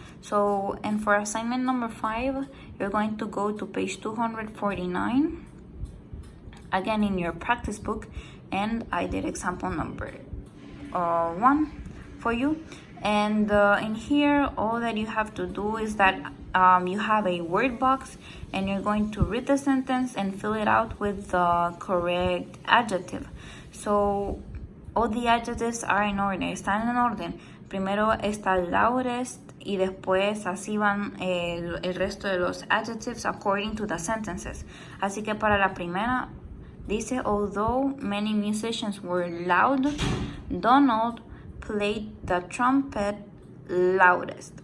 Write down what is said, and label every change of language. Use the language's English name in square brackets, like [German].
[English] So, and for assignment number 5, you're going to go to page 249 again in your practice book, and I did example number 1 for you. And in here, all that you have to do is that you have a word box, and you're going to read the sentence and fill it out with the correct adjective. So all the adjectives are in order, [Spanish] están en orden. Primero está loudest y después así van el resto de los adjectives [English] according to the sentences. [Spanish] Así que para la primera dice, [English] although many musicians were loud, Donald played the trumpet loudest.